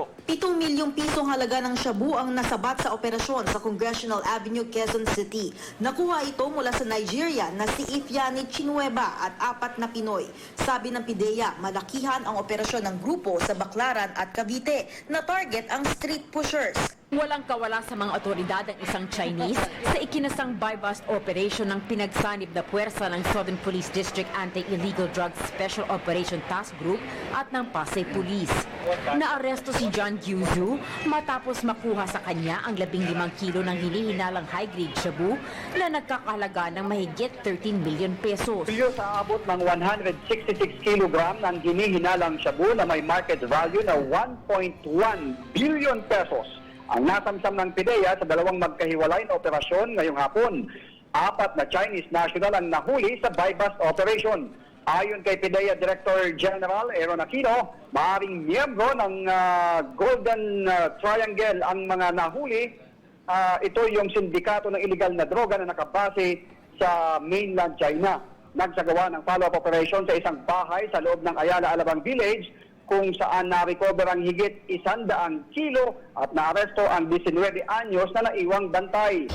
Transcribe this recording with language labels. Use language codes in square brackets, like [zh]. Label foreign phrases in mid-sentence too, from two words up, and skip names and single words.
[tl] 7 milyong pisong halaga ng shabu ang nasabat sa operasyon sa Congressional Avenue, Quezon City. Nakuha ito mula sa Nigeria na si Ifyani Chinueva at 4 na Pinoy. Sabi ng PIDEA, malakihan ang operasyon ng grupo sa Baclaran at Cavite na target ang street pushers. Walang kawala sa mga otoridad ang isang Chinese sa ikinasang [en] buy-bust operation [tl] ng pinagsanib na puwersa ng Southern Police District Anti-Illegal Drugs Special Operation Task Group at ng Pasay Police. Naaresto si John Gyuzu matapos makuha sa kanya ang 15 kilo ng hinihinalang high-grade shabu na nagkakahalaga ng mahigit 13 [en] million pesos. [tl] Sa abot ng 166 kilogram ng hinihinalang shabu na may [en] market value [tl] na 1.1 [en] billion pesos. [tl] Ang nasamsam ng PIDEA sa dalawang magkahiwalay na operasyon ngayong hapon. 4 na Chinese national ang nahuli sa [en] buy-bust operation. [tl] Ayon kay PIDEA Director General Aaron Aquino, maaaring miyembro ng Golden Triangle ang mga nahuli. Ito yung sindikato ng illegal na droga na nakabase sa mainland China. Nagsagawa ng [en] follow-up operation [tl] sa isang bahay sa loob ng Ayala Alabang Village kung saan na-recover ang higit 100 kilo at naaresto ang 19 anyos na naiwang bantay.